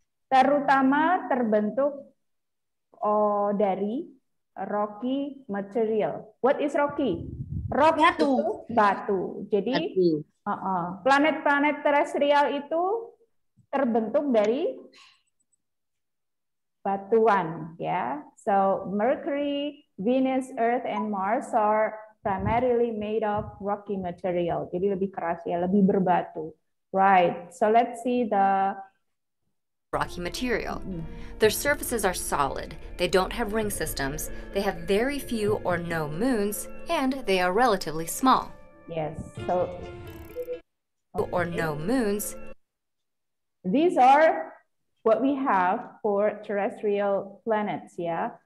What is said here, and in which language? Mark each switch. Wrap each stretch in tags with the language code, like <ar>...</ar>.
<id>Terutama terbentuk dari rocky material.</id> <en>What is rocky? Rock</en> <id>Batu. itu batu. Jadi planet-planet terestrial itu terbentuk dari batuan, ya.</id> <en>So Mercury, Venus, Earth, and Mars are primarily made of rocky material.</en> <id>Jadi lebih keras ya, lebih berbatu.</id> <en>Right. So let's see the rocky material. Their surfaces are solid. They don't have ring systems. They have very few or no moons, and they are relatively small. Yes. So or no moons. These are what we have for terrestrial planets, yeah.</en>